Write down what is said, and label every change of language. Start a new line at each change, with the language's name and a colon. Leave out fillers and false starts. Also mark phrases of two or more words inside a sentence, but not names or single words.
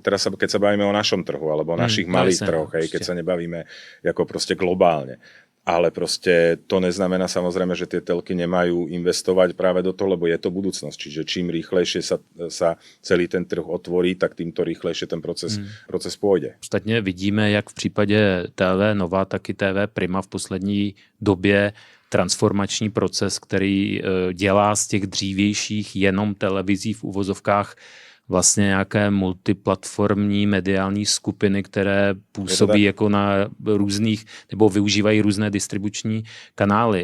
Slovak: Teraz keď sa bavíme o našom trhu alebo o našich malých trhoch, keď sa nebavíme ako proste globálne. Ale proste to neznamená samozrejme, že tie telky nemajú investovať práve do toho, lebo je to budúcnosť. Čiže čím rýchlejšie sa celý ten trh otvorí, tak týmto rýchlejšie ten proces pôjde.
Czech: Ostatně vidíme, jak v případě TV Nova, tak i TV Prima v poslední době transformační proces, který dělá z těch dřívějších jenom televizí v uvozovkách vlastně nějaké multiplatformní mediální skupiny, které působí jako na různých, nebo využívají různé distribuční kanály.